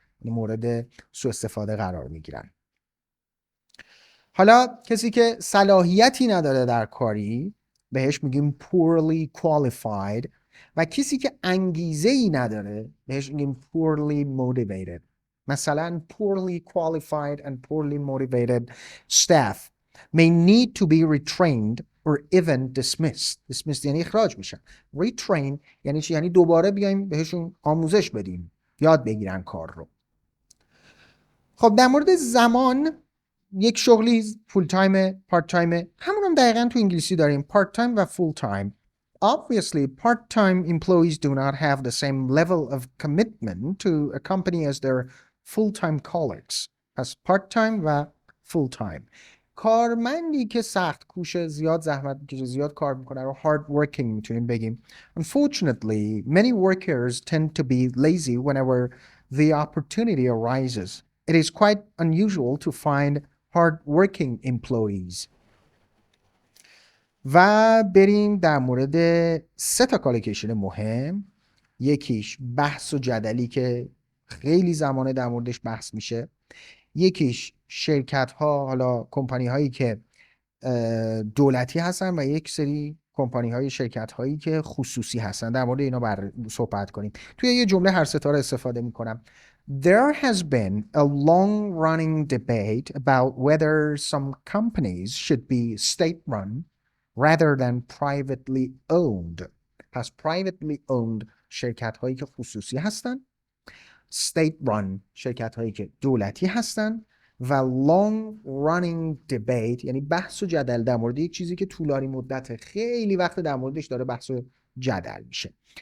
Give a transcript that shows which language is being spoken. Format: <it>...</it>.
<fa>مورد سوء استفاده قرار میگیرن. حالا کسی که صلاحیتی نداره در کاری بهش میگیم</fa> <en>poorly qualified</en> <fa>و کسی که انگیزه‌ای نداره بهش میگیم</fa> <en>poorly motivated.</en> <fa>مثلا</fa> <en>poorly qualified and poorly motivated staff may need to be retrained or even dismissed.</en> <fa>dismissed یعنی اخراج میشن. retrain یعنی چی؟ یعنی دوباره بیایم بهشون آموزش بدیم، یاد بگیرن کار رو. خب در مورد زمان، یک شغلی فول تایم، پارت تایم، همون هم دقیقا تو انگلیسی داریم پارت تایم و فول تایم.</fa> <en>Obviously, part-time employees do not have the same level of commitment to a company as their full-time colleagues.</en> <fa>پس part-time و full-time. کارمندی که سخت کوشه، زیاد زحمت میکشه، زیاد کار میکنه رو</fa> <en>hard working</en> <fa>میتونیم بگیم.</fa> <en>Unfortunately, many workers tend to be lazy whenever the opportunity arises. It is quite unusual to find hard-working employees.</en> <fa>و بریم در مورد 3 تا کالوکیشن مهم. یکیش بحث و جدلی که خیلی زمانه در موردش بحث میشه. یکیش شرکت ها، حالا کمپانی هایی که دولتی هستن و یک سری کمپانی های شرکت هایی که خصوصی هستن. در مورد اینا صحبت کنیم. توی یه جمله هر 3 تا رو استفاده میکنم.</fa> <en>There has been a long-running debate about whether some companies should be state-run rather than privately owned.</en> <fa>پس</fa> <en>privately owned</en> <fa>شرکت هایی که خصوصی هستن، state-run شرکت هایی که دولتی هستن و</fa> <en>long-running debate</en> <fa>یعنی بحث و جدل در مورد یک چیزی که طولانی مدت خیلی وقت در موردش داره بحث و جدل میشه.</fa>